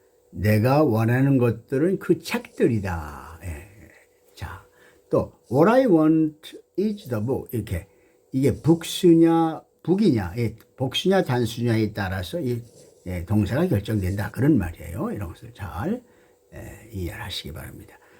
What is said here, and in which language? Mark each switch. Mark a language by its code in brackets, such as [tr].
[ko] 내가 원하는 것들은 그 책들이다. 자, 또 [en] What I want is the book. [ko] 이렇게 이게 복수냐 북이냐 복수냐 단수냐에 따라서 이 동사가 결정된다. 그런 말이에요. 이런 것을 잘 이해하시기 바랍니다.